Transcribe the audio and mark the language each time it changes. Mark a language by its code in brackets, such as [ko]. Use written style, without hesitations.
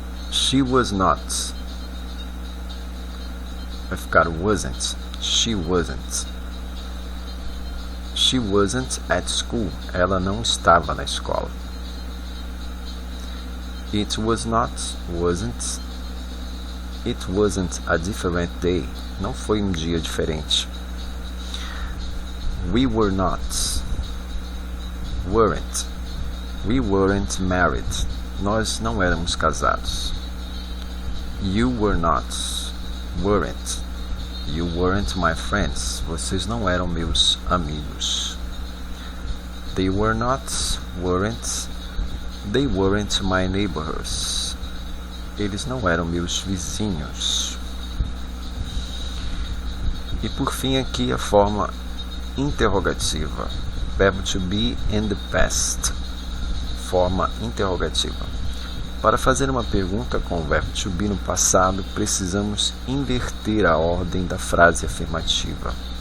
[en] She was not. [pt] Vai ficar [en] wasn't. She wasn't. She wasn't at school. [pt] Ela não estava na escola. [en] It was not. Wasn't. It wasn't a different day. [pt] Não foi um dia diferente. [en] We were not. Weren't. We weren't married. [pt] Nós não éramos casados. [en] You were not. Weren't. You weren't my friends. [pt] Vocês não eram meus amigos. [en] They were not. Weren't. They weren't my neighbors. [pt] Eles não eram meus vizinhos. E por fim aqui a forma interrogativa. [en] Verbo to be in the past. [pt] Forma interrogativa. Para fazer uma pergunta com o verbo to be no passado, precisamos inverter a ordem da frase afirmativa.